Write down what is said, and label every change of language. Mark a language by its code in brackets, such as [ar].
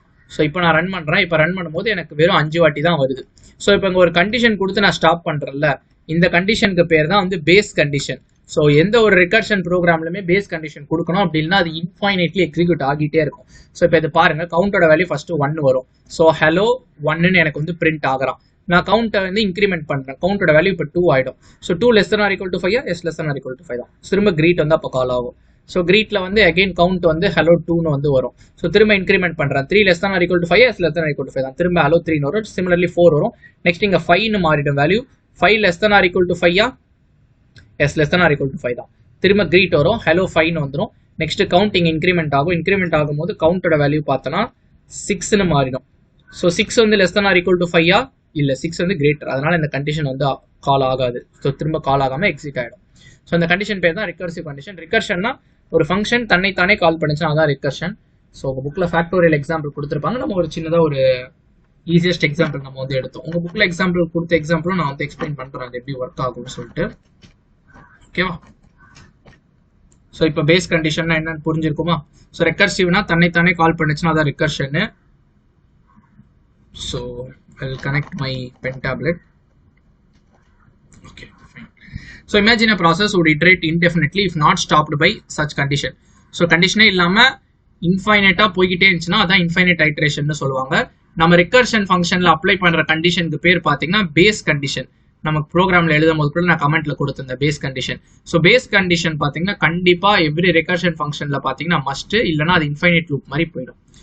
[ta] So இப்போ நான் run பண்ணுறேன். இப்போ ரன் பண்ணும்போது எனக்கு வெறும் 5 வாட்டி தான் வருது. ஸோ இப்போ இங்கே ஒரு கண்டிஷன் கொடுத்து நான் ஸ்டாப் பண்ணுறேன்ல, இந்த கண்டிஷனுக்கு பேர் தான் வந்து பேஸ் கண்டிஷன். ஸோ எந்த ஒரு ரெக்கர்ஷன் ப்ரோக்ராம்லுமே பேஸ் கண்டிஷன் கொடுக்கணும் அப்படின்னா அது இன்ஃபைனைட்லி எக்ஸிக்யூட் ஆகிட்டே இருக்கும். ஸோ இப்போ இது பாருங்க, கவுண்டோட வேல்யூ ஃபர்ஸ்ட் 1 வரும். ஸோ ஹலோ 1ன்னு எனக்கு வந்து பிரிண்ட் ஆகிறான். நான் கவுண்டை வந்து இன்க்ரிமெண்ட் பண்றேன். கவுண்டோட வேல்யூ இப்போ 2 ஆயிடும். [en] So 2 less than or equal to 5 yes less than or equal to 5 தான். [ta] திரும்ப கிரீட் வந்து அப்போ கால் ஆகும். ஸோ கிரீட்ல வந்து அகைன் கவுண்ட் வந்து ஹலோ 2ன்னு வந்து வரும். ஸோ திரும்ப இன்க்ரிமெண்ட் பண்றேன். [en] 3 less than or equal to 5 [ta] S less than or equal to 5 தான். திரும்ப ஹலோ 3ன்னு வரும். சிமிலர்லி 4 வரும். நெக்ஸ்ட் இங்க 5ன்னு மாறிடும் value. [en] 5 less than or equal to 5 [ta] S less than or equal to 5 தான். திரும்ப கிரீட் வரும். ஹலோ 5ன்னு வந்துடும். நெக்ஸ்ட் கவுண்டிங் இன்க்ரிமெண்ட் ஆகும். இன்க்ரிமெண்ட் ஆகும்போது கவுண்டோட வேல்யூ பார்த்தோன்னா 6ன்னு மாறிடும். ஸோ 6 வந்து [en] less than or equal to 5 [ta] இல்ல 6 வந்து கிரேட்டர். அதனால இந்த கண்டிஷன் வந்து கால் ஆகாது. ஸோ திரும்ப கால் ஆகாம எக்ஸிட் ஆயிடும். ஸோ இந்த கண்டிஷன் பேர் தான் ரிகர்சிவ் கண்டிஷன். ரிகர்ஷன்னா ஒரு ஃபங்க்ஷன் தன்னைத்தானே கால் பண்ணுச்சுன்னா அதான் ரிகர்ஷன். ஸோ உங்க புக்ல ஃபேக்டோரியல் எக்ஸாம்பிள் கொடுத்துருப்பாங்க. நம்ம ஒரு சின்னதா ஒரு ஈஸியஸ்ட் எக்ஸாம்பிள் நம்ம வந்து எடுத்தோம். உங்க புக்ல எக்ஸாம்பிள் கொடுத்த எக்ஸாம்பிளும் நான் வந்து எக்ஸ்பிளைன் பண்றேன் அது எப்படி ஒர்க் ஆகும்னு சொல்லிட்டு. ஓகேவா? ஸோ இப்போ பேஸ் கண்டிஷன்னா என்னன்னு புரிஞ்சிருக்குமா? ஸோ ரெக்கர்சிவ்னா தன்னைத்தானே கால் பண்ணுச்சுன்னா அதான் recursion. [en] So I'll connect my pen tablet. Okay, fine. So imagine a process would iterate indefinitely if not stopped by such condition. [ta] So condition இல்லாம இன்ஃபைனைட்டா போய்கிட்டே இருந்துச்சுன்னா அதான் இன்ஃபைனைட் ஐட்ரேஷன் சொல்லுவாங்க. நம்ம ரெக்கர்ஷன் ஃபங்க்ஷன்ல அப்ளை பண்ற கண்டிஷனுக்கு பேர் பாத்தீங்கன்னா பேஸ் கண்டிஷன். நமக்கு ப்ரோக்ராம்ல எழுதும் போது கூட நான் கமெண்ட்ல கொடுத்திருந்தேன் base condition. So base condition பாத்தீங்கன்னா கண்டிப்பா எவ்ரி ரெக்கர்ஷன் ஃபங்க்ஷன்ல பாத்தீங்கன்னா மஸ்ட், இல்லைன்னா அது இன்ஃபைனைட் லூப் மாதிரி போயிடும்.